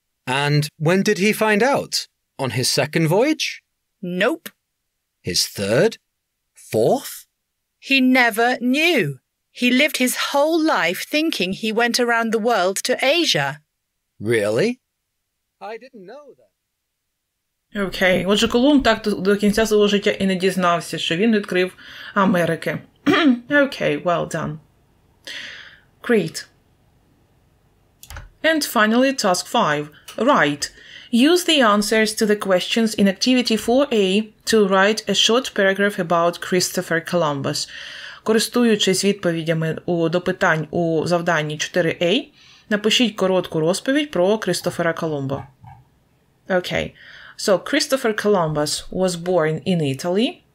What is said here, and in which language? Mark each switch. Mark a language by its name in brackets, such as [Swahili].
[English] And when did he find out? On his second voyage? Nope. His third? Fourth? He never knew. He lived his whole life thinking he went around the world to Asia. Really? I didn't know that. [Ukrainian] Окей. Отже, Колумб так до кінця свого життя і не дізнався, що він відкрив Америки. [English] Окей, well done. Great. And finally, task 5. Write. Use the answers to the questions in activity 4A to write a short paragraph about Christopher Columbus. [Ukrainian] Користуючись відповідями до питань у завданні 4A, напишіть коротку розповідь про Крістофера Колумба. [English] Okay. So, Christopher Columbus was born in Italy.